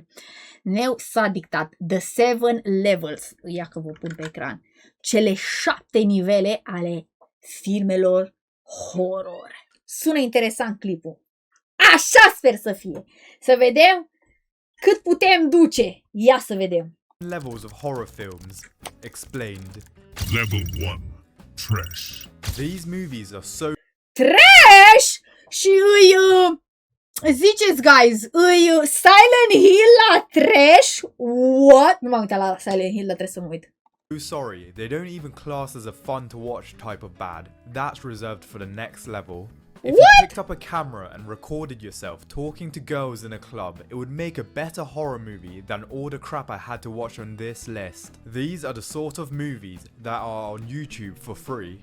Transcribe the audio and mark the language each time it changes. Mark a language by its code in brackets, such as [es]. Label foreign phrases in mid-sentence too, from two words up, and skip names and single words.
[ro] S-a dictat The 7 Levels. Ia că vă pun pe ecran. Cele 7 nivele ale filmelor horror. Sună interesant clipul. Așa sper să fie. Să vedem cât putem duce. Ia să vedem. [en] Levels of horror films explained. Level 1. Trash. These movies are so Trash! [ro] Și ziceți, guys, Silent Hill la trash? [en] What? [ro] Nu m-am uitat la Silent Hill, dar trebuie să mă uit. [en] sorry, they don't even class as a fun to watch type of bad. That's reserved for the next level. If you picked up a camera and recorded yourself talking to girls in a club, it would make a better horror movie than all the crap I had to watch on this list. These are the sort of movies that are on YouTube for free.